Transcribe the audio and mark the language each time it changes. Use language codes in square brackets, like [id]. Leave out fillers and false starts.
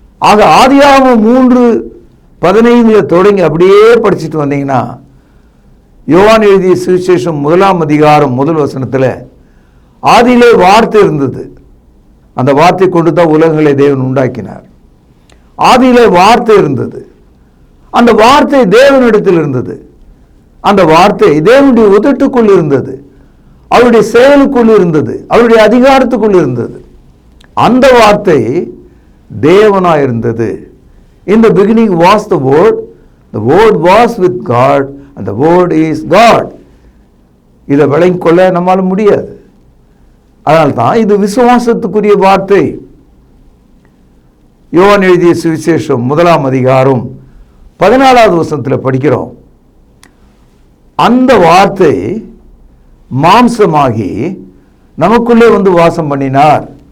[ta] ஆக ஆதியாகமம் 3:15 தொடங்கி அப்படியே படிச்சுட்டு வந்தீங்கன்னா, யோவான் எழுதிய சுவிசேஷம் 1ஆம் அதிகாரம் 1 வசனத்தில் ஆதியிலே வார்த்தை இருந்தது, அந்த வார்த்தை கொண்டு தான் உலகங்களை தேவன் உண்டாக்கினார். ஆதியிலே வார்த்தை இருந்தது, அந்த வார்த்தை தேவனிடத்தில் இருந்தது, அந்த வார்த்தை தேவனுடைய உதட்டுக்குள் இருந்தது, அவருடைய செயலுக்குள் இருந்தது, அவருடைய அதிகாரத்துக்குள் இருந்தது. அந்த வார்த்தை தேவனாய் இருந்தது. [en] In the beginning was the word was with God and the word is God. [ta] இதை விளங்கிக் கொள்ள நம்மால முடியாது. அதனால்தான் இது விசுவாசத்துக்குரிய வார்த்தை. யோவான் எழுதிய சுவிசேஷம் 1ஆம் அதிகாரம் 14வது வசனத்தில் படிக்கிறோம். அந்த வார்த்தை மாம்சமாகி நமக்குள்ளே வந்து வாசம் பண்ணினார்.